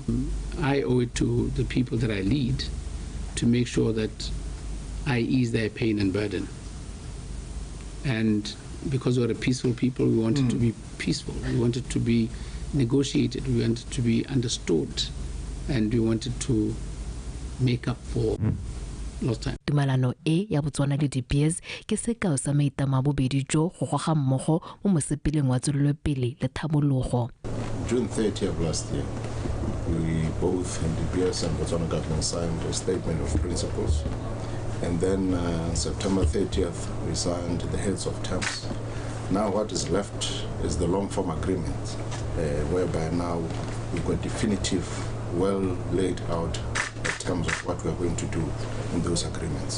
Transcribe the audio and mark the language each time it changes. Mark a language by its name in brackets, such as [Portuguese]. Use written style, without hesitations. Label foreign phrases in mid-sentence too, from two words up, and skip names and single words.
[English] I owe it to the people that I lead to make sure that I ease their pain and burden. And because we're a peaceful people, we wanted to be peaceful. We wanted to be negotiated. We wanted to be understood. And we wanted to make up for lost time. [Tswana] Tumalano e ya Botswana le DBS ke sekao sa maitamo a bobedi jo go goga mmogo mo mosepeleng wa tswelelopele le thamologo. [English] June 30th of last year, we both in DBS and Botswana government signed a statement of principles. And then September 30th, we signed the heads of terms. Now what is left is the long-form agreement, whereby now we've got definitive, well laid out terms of what we're going to do in those agreements.